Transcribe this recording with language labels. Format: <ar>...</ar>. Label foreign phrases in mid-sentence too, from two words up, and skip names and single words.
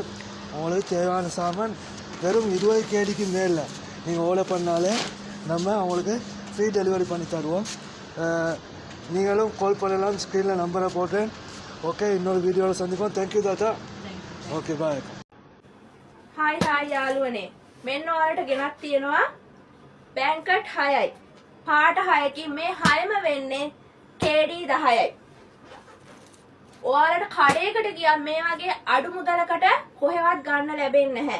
<ta>அவங்களுக்கு தேவையான சாமான் வெறும் 20 கேடிக்கு மேலே நீங்கள் ஆர்டர் பண்ணாலே நம்ம அவங்களுக்கு</ta> <en>free delivery</en> <ta>பண்ணி தருவோம். நீங்களும் கால் பண்ணலாம், ஸ்க்ரீனில் நம்பரை போட்டேன். ஓகே, இன்னொரு வீடியோவில் சந்திப்போம். தேங்க்யூ தாத்தா.</ta> <en>okay, bye.</en> <si>හායි හායි යාළුවනේ, මෙන්න ඔයාලට ගෙනත් තියෙනවා බැංකට් 6යි පාට 6කින් මේ 6ම වෙන්නේ KD 10යි. ඔයාලට කඩේකට ගියම් මේ වගේ අඩු මුදලකට කොහෙවත් ගන්න ලැබෙන්නේ නැහැ.</si>